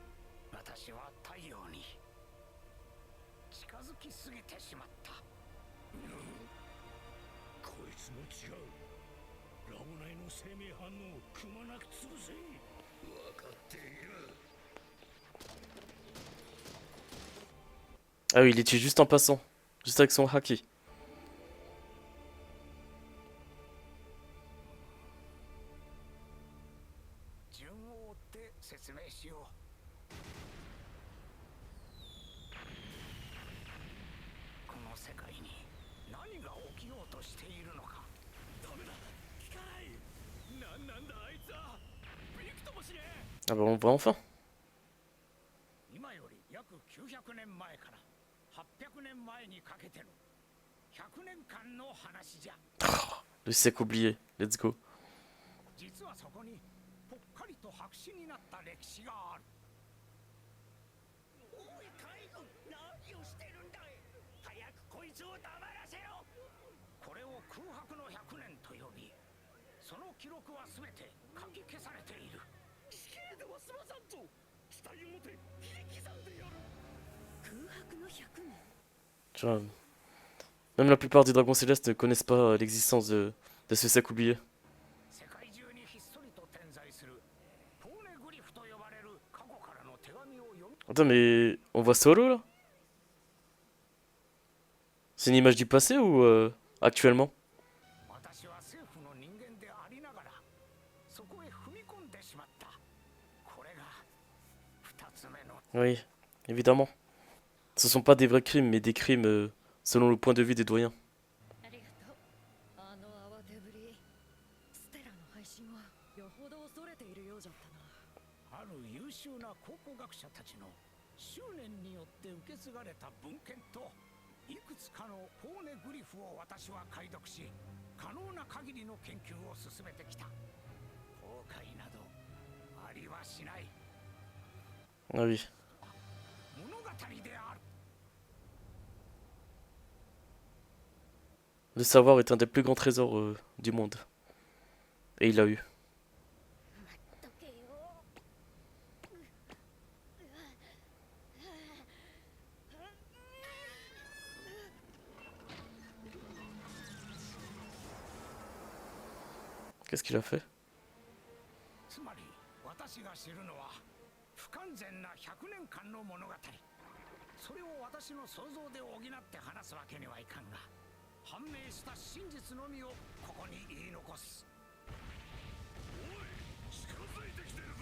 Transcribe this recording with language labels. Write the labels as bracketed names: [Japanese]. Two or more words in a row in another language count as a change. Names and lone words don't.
[Japanese] 私は太陽に近づきすぎてしまった。こいつも違う。ラボ内の生命反応をくまなく潰せ。分かっている。 [French] Ah oui, il les tue juste en passant. Juste avec son haki. [Japanese] 順を追って説明しよう。この世界に何が起きようとしているのか。ダメだ、聞かない。なんだあいつは。びくともしねえ。 [French] Ah bah on voit enfin. [Japanese] 今より約900年前から800年前にかけての100年間の話じゃ。 [French] Le sec oublié. [English] Let's go. [Japanese] 実はそこにぽっかりと白紙になった歴史がある。おい海軍、何をしてるんだい。早くこいつを黙らせろ。これを空白の100年と呼び、その記録は全て書き消されている。死刑では済まさんぞ。死体を持て切り刻んでやる。空白の100年。 [French] Tu vois, même la plupart des dragons célestes ne connaissent pas l'existence de ce sec oublié. [Japanese] 世界中にひっそりと点在するポーネグリフと呼ばれる過去からの手紙を読み。 [French] Attends, mais on voit Solo là? C'est une image du passé ou actuellement? [Japanese] 私は政府の人間でありながらそこへ踏み込んでしまった。これが2つ目の。 [French] Oui, évidemment. Ce sont pas des vrais crimes, mais des crimes selon le point de vue des doyens. [Japanese] ありがとう。あの慌てぶり。ステラの配信はよほど恐れているようじゃったな。ある優秀な考古学者たちの執念によって受け継がれた文献といくつかのポーネグリフを私は解読し、可能な限りの研究を進めてきた。後悔などありはしない。 [French] Ah oui. [Japanese] 物語である。 [French] Le savoir est un des plus grands trésors du monde. Et il l'a eu. [Japanese] 待っとけよ。 [French] Qu'est-ce qu'il a fait? [Japanese] つまり私が知るのは不完全な100年間の物語。それを私の想像で補って話すわけにはいかんが、判明した真実のみをここに言い残す。おい、近づいてきてるぞ。